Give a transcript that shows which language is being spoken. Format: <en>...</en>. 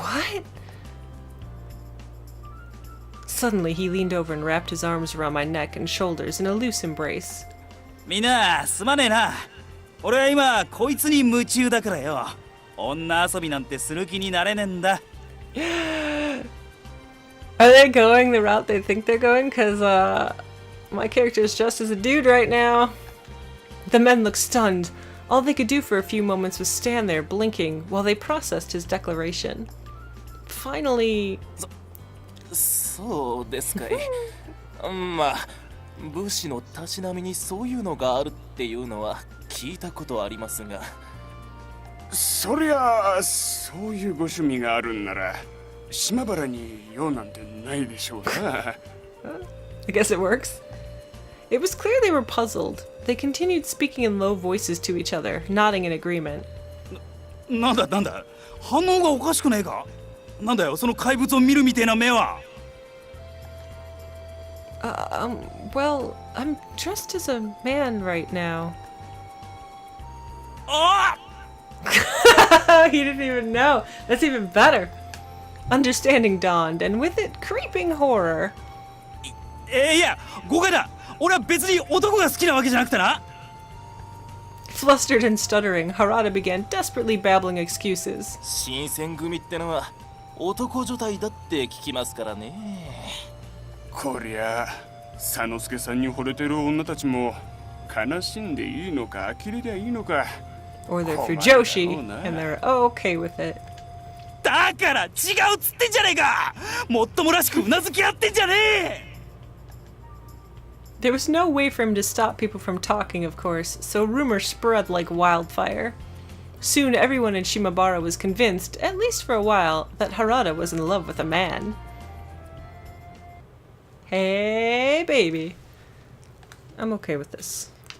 <en>What? Suddenly, he leaned over and wrapped his arms around my neck and shoulders in a loose embrace.</en> <ja>みんな、すまねえな。俺は今、こいつに夢中だからよ。女遊びなんてする気になれねえんだ。</ja> <en>Are they going the route they think they're going? Because, my character is just as a dude right now. The men looked stunned. All they could do for a few moments was stand there, blinking, while they processed his declaration. Finally...</en> <ja>そうですかい。まあ、武士のたしなみにそういうのがあるっていうのは聞いたことはありますが。そりゃあ、そういうご趣味があるんなら、島原に用なんてないでしょうな。</ja> <en>I guess it works. It was clear they were puzzled. They continued speaking in low voices to each other, nodding in agreement.</en> <ja>なんだ反応がおかしくねえか。なんだよその怪物を見るみてえな目は。</ja> <en>Well, I'm dressed as a man right now. あ He didn't even know. That's even better. Understanding dawned, and with it, creeping horror.</en> <ja>いや誤解だ。俺は別に男が好きなわけじゃなくてな。</ja> <en>Flustered and stuttering, Harada began desperately babbling excuses.</en> <ja>新選組ってのは男女体だって聞きますからね。こりゃ佐之助さんに惚れてる女たちも悲しんでいいのか呆れりゃいいのか。</ja> <en>Or they're Fujoshi, and they're okay with it.</en> <ja>だから違うっつってんじゃねえか。もっともらしくうなずき合ってんじゃねえ。</ja> <en>There was no way for him to stop people from talking, of course, so rumors spread like wildfire. Soon everyone in Shimabara was convinced, at least for a while, that Harada was in love with a man. Hey, baby. I'm okay with this.</en>